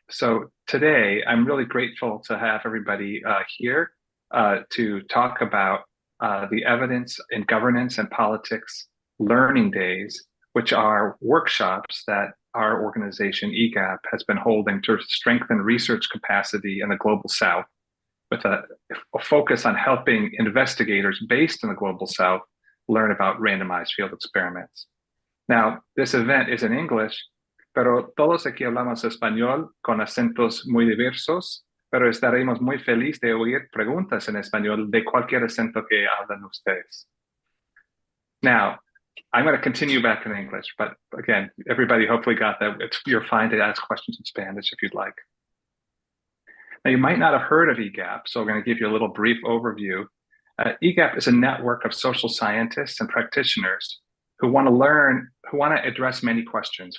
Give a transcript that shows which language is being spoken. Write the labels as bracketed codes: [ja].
[en] So today, I'm really grateful to have everybody here to talk about the Evidence in Governance and Politics Learning Days, which are workshops that our organization, EGAP, has been holding to strengthen research capacity in the Global South, with a focus on helping investigators based in the Global South learn about randomized field experiments. Now, this event is in English, [es] pero todos aquí hablamos español con acentos muy diversos, pero estaremos muy felices de oír preguntas en español de cualquier acento que hablan ustedes. [en] Now, I'm going to continue back in English, but again, everybody hopefully got that. You're fine to ask questions in Spanish if you'd like. Now, you might not have heard of EGAP, so I'm going to give you a little brief overview. EGAP is a network of social scientists and practitioners who want to address many questions.